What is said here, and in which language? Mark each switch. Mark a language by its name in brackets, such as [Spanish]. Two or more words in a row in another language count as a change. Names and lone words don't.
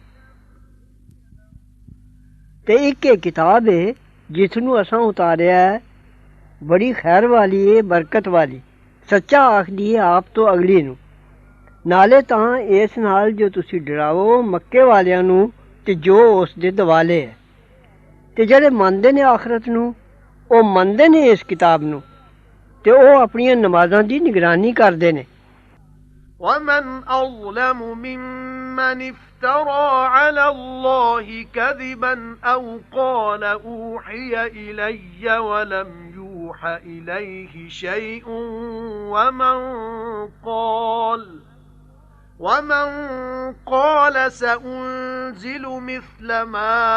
[Punjabi] ਤੇ ਇੱਕ ਕਿਤਾਬ ਹੈ ਜਿਸ ਨੂੰ ਅਸਾਂ ਉਤਾਰਿਆ ਹੈ ਬੜੀ ਖੈਰ ਵਾਲੀ ਹੈ ਬਰਕਤ ਵਾਲੀ ਸੱਚਾ ਆਖਦੀ ਹੈ ਆਪ ਤੋਂ ਅਗਲੀ ਨੂੰ ਨਾਲੇ ਤਾਂ ਇਸ ਨਾਲ ਜੋ ਤੁਸੀਂ ਡਰਾਵੋ ਮੱਕੇ ਵਾਲਿਆਂ ਨੂੰ ਤੇ ਜੋ ਉਸ ਦੇ ਦਿਵਾਲੇ ਹੈ ਤੇ ਜਿਹੜੇ ਮੰਨਦੇ ਨੇ ਆਖਰਤ ਨੂੰ ਉਹ ਮੰਨਦੇ ਨੇ ਇਸ ਕਿਤਾਬ ਨੂੰ ਤੇ ਉਹ ਆਪਣੀਆਂ ਨਮਾਜ਼ਾਂ ਦੀ ਨਿਗਰਾਨੀ ਕਰਦੇ ਨੇ [Arabic] وَمَنْ أَظْلَمُ مِمَّنِ افْتَرَى عَلَى اللَّهِ كَذِبًا أَوْ قَالَ أُوحِيَ إِلَيَّ وَلَمْ يُوحَ إِلَيْهِ شَيْءٌ وَمَنْ قَالَ سَأُنْزِلُ مِثْلَ مَا